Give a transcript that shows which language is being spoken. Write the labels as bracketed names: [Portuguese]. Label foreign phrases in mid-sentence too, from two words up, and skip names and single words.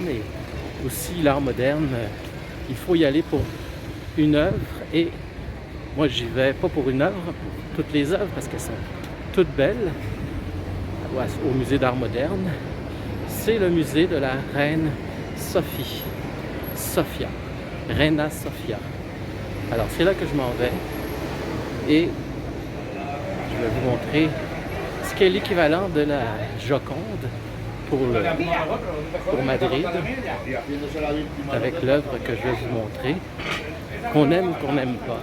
[French] Et aussi, l'art moderne, il faut y aller pour une œuvre. Et moi, j'y vais pas pour une œuvre, pour toutes les œuvres, parce qu'elles sont toutes belles. Au musée d'art moderne, c'est le musée de la reine Sophie. Sofia. Reina Sofia. Alors, c'est là que je m'en vais. Et je vais vous montrer ce qui est l'équivalent de la Joconde pour Madrid, avec l'œuvre que je vais vous montrer, qu'on aime ou qu'on n'aime pas.